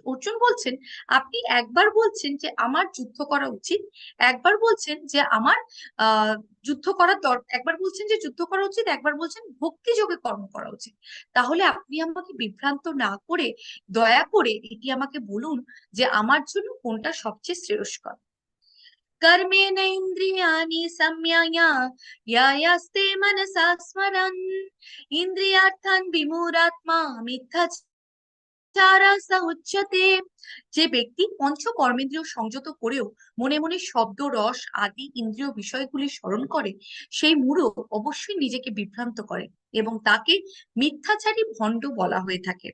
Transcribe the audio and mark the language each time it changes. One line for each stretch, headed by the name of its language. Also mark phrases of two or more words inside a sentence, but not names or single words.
Bangla: অর্জুন বলছেন, আপনি একবার বলছেন যে আমার যুদ্ধ করা উচিত, একবার বলছেন যে আমার আহ যুদ্ধ করার দরকার, একবার বলছেন যে যুদ্ধ করা উচিত, একবার বলছেন ভক্তি যোগে কর্ম করা উচিত। তাহলে আপনি আমাকে বিভ্রান্ত না করে দয়া করে এটি আমাকে বলুন যে আমার জন্য কোনটা সবচেয়ে শ্রেয়স্কর।
Sanskrit: कर्मेण इन्द्रियाणि संयम्य यायास्ते मनसा स्मरन् इन्द्रियार्थान् विमूढात्मा মিথ্যাচারা স উচ্যতে।
Bangla: যে ব্যক্তি পঞ্চ কর্মেন্দ্রিয় সংযত করেও মনে মনে শব্দ রস আদি ইন্দ্রিয় বিষয়গুলি স্মরণ করে, সেই মূঢ় অবশ্যই নিজেকে বিভ্রান্ত করে এবং তাকে মিথ্যাচারী ভণ্ড বলা হয়ে থাকে।